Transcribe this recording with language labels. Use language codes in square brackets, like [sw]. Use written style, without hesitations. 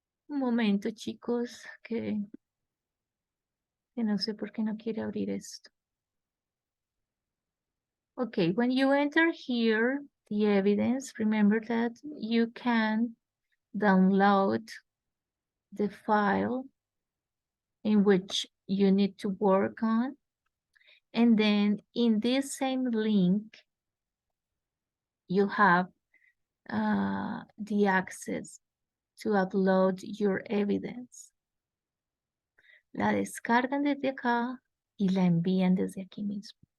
[es] Un momento, chicos, que no sé por qué no quiere abrir esto. [en] Okay, when you enter here, the evidence, remember that you can download the file in which you need to work on. And then in this same link, you have the access to upload your evidence. [es] La descargan desde acá y la envían desde aquí mismo.